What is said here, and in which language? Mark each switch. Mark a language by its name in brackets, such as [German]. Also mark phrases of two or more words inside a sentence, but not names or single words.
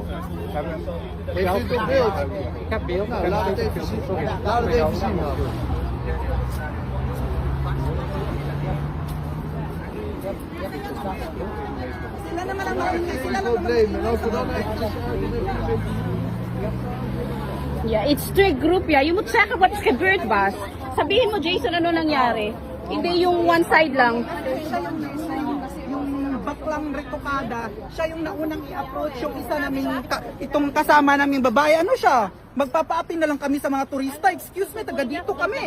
[Dutch] We hebben zelf beeld? Ik heb beeld. Nou, laat het even zien. Laat het even zien. Ja, [English] it's strict group ya. [Dutch] You moet zeggen wat is gebeurd, Bas. [Filipino] Sabihin mo, Jason, ano nangyari. Hindi yung [English] one side [Filipino] lang. Yung baklang retokada, siya yung naunang i-approach yung isa namin, itong kasama naming babae. Ano siya? Magpapaapi na lang kami sa mga turista. [English] Excuse me, [Filipino] taga dito kami.